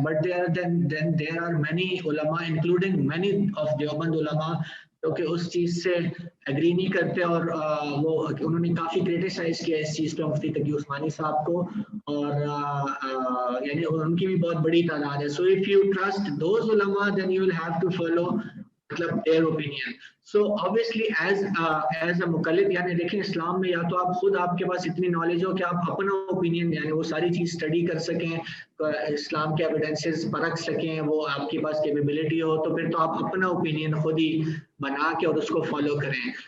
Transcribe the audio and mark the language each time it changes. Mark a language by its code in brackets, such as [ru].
[ur] But [en] there are many [ur] علماء including many of Deoband علماء جو کہ اس چیز سے ایگری نہیں کرتے، اور وہ انہوں نے کافی کریٹیسائز کیا اس چیز پہ مفتی تقی عثمانی صاحب کو، اور یعنی ان کی بھی بہت بڑی تعداد ہے. [en] So if you trust those علماء then you will have to follow مطلب their opinion. So obviously as a [ur] مقلد، یعنی دیکھیں اسلام میں یا تو آپ خود آپ کے پاس اتنی نالج ہو کہ آپ اپنا اوپینین یعنی وہ ساری چیز اسٹڈی کر سکیں، اسلام کے ایویڈنسز پرکھ سکیں، وہ آپ کے پاس کیپیبلٹی ہو تو پھر تو آپ اپنا اوپینین خود ہی بنا کے اور اس کو فالو کریں.